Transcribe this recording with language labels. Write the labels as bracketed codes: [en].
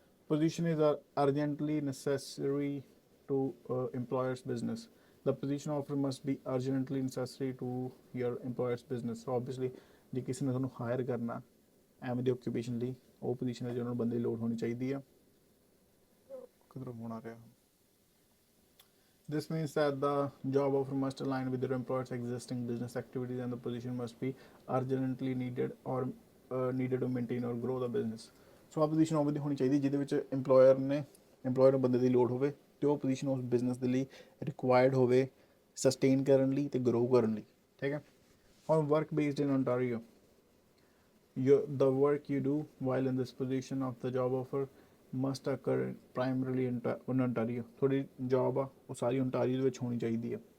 [en] Position is urgently necessary to employer's business. The position offer must be urgently necessary to your employer's business. So obviously [pa] ਜੇ ਕਿਸੇ ਨੇ ਤੁਹਾਨੂੰ hire ਕਰਨਾ ਐਵੇਂ ਦੀ occupation ਲਈ, ਉਹ ਪੋਜੀਸ਼ਨ ਹੈ ਜਿਹਨਾਂ ਨੂੰ ਬੰਦੇ ਦੀ ਲੋੜ ਹੋਣੀ ਚਾਹੀਦੀ ਆ। ਕਿਧਰੋਂ ਫੋਨ ਆ ਰਿਹਾ। [en] This means that the job offer must align with your employer's existing business activities and the position must be urgently needed or needed to maintain or grow the business. [pa] ਸੋ ਆਹ ਪੋਜੀਸ਼ਨ ਉਵੇਂ ਦੀ ਹੋਣੀ ਚਾਹੀਦੀ ਜਿਹਦੇ ਵਿੱਚ employer ਨੂੰ ਬੰਦੇ ਦੀ ਲੋੜ ਹੋਵੇ ਅਤੇ ਉਹ ਪੋਜੀਸ਼ਨ ਉਸ ਬਿਜ਼ਨਸ ਦੇ ਲਈ ਰਿਕੁਆਇਰਡ ਹੋਵੇ ਸਸਟੇਨ ਕਰਨ ਲਈ ਅਤੇ ਗਰੋ ਕਰਨ ਲਈ, ਠੀਕ ਹੈ। [en] ਹੁਣ work based in Ontario, the work you do while in this position of the job offer must occur primarily in Ontario। [pa] ਤੁਹਾਡੀ ਜੋਬ ਆ ਉਹ ਸਾਰੀ ਓਨਟਾਰੀਓ ਦੇ ਵਿੱਚ ਹੋਣੀ ਚਾਹੀਦੀ ਆ।